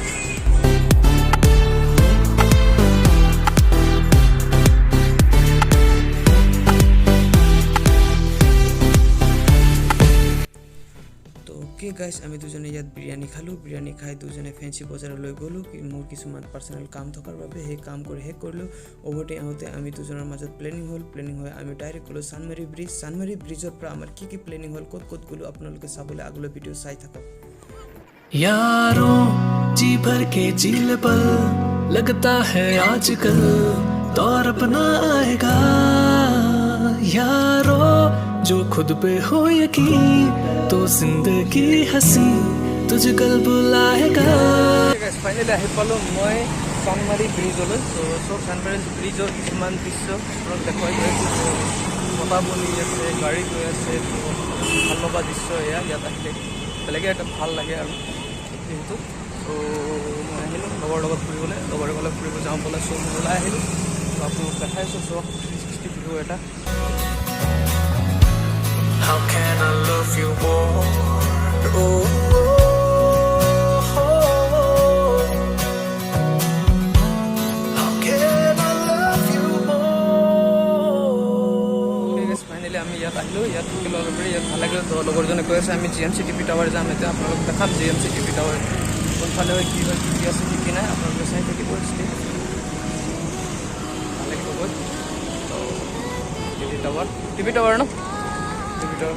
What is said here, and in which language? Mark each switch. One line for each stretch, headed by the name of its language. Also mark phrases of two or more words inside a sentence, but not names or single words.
English: okay guys
Assamese: আমি দুজনে ইয়াত বিৰিয়ানী খালোঁ। বিৰিয়ানী খাই দুজনে ফেঞ্চি বজাৰলৈ গ'লোঁ। মোৰ কিছুমান পাৰ্চনেল কাম থকাৰ বাবে সেই কাম কৰি শেষ কৰিলোঁ। উভতি আহোঁতে আমি দুজনৰ মাজত প্লেনিং হৈ আমি ডাইৰেক্ট গ'লোঁ চানমাৰী ব্ৰিজ। চানমাৰী ব্ৰিজৰ পৰা আমাৰ কি প্লেনিং হ'ল, ক'ত গ'লোঁ আপোনালোকে চাবলৈ আগলৈ ভিডিঅ' চাই থাকক।
Hindi: यारों जी भर के झील पल लगता है आजकल दौर अपना आएगा। यारों जो खुद पे हो यकीन तो जिंदगी हंसी तुझे कल बुलाएगा।
Assamese: ফাইনেলি আহি পালোঁ মই চানমাৰী ব্ৰিজলৈ। তো চানমাৰী ব্ৰিজৰ কিছুমান দৃশ্য আপোনাক দেখুৱাই গৈ আছোঁ। বতাহ বলি আছে, গাড়ী গৈ আছে। ভাল লগা দৃশ্য এয়া, ইয়াত আহিলে বেলেগে এটা ভাল লাগে আৰু যিহেতু। তো মই আহিলোঁ লগৰ লগত ফুৰিবলৈ, লগৰে গ'লে ফুৰিব যাওঁ বোলে। চ' মই ওলাই আহিলোঁ। তো আপোনালোক দেখাইছোঁ 360 ভিডিঅ' এটা।
English: How can I love you more? Oh, how can I love you more?
Assamese: ফাইনেলি আমি ইয়াত আহিলোঁ। ইয়াত থাকিলোঁ অলপ দেৰি, ইয়াত ভাল লাগিল। তো লগৰজনে কৈ আছে আমি GMC টিভি টাৱাৰ যাম। এতিয়া আপোনালোক দেখাম GMC টিভি টাৱাৰ কোনফালে হয়, কি আছে কি নাই আপোনালোকে চাই থাকিব। ভাল লাগিব গৈ। তো টিভি টাৱাৰ ন টিভি টাৱাৰ।